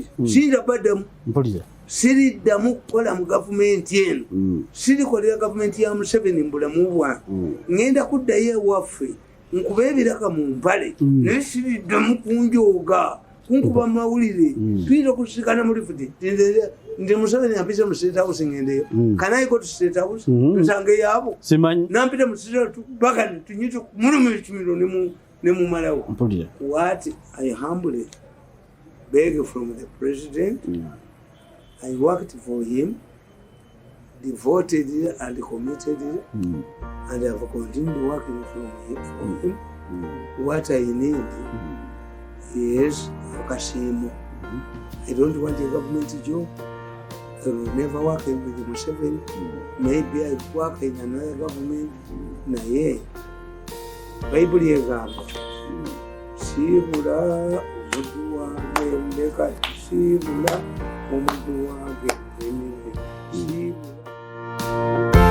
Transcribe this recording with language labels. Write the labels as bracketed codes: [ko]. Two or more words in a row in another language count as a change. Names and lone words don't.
[lg] Siyinza baddamu siriddamu kukola mu gavumenti eno sirikolera gavumenti ya Museveni mu bulamu bwange ngenda kuddayo ewaffe nkuba ebiraka mu mpale naye siriddamu kunjooga kunkuba mawulire tuyinza okusikana mu lifuti ndi Museveni ampise mu State House ngendeyo. [en] Can I go to State House? [lg] Nsange yaabo nampita mu State House baka tunyite mulumu ekimiro ne mu malawo. [en] What I humbly beg from the president, I worked for him, devoted and committed, and I have continued working for him. What I need is Akashimo. I don't want a government job. I will never work with Museveni. Maybe I work in another government. [lg] Naye Bible yegamba sibula omuntu wange ndeka sibula omuntu wange sibula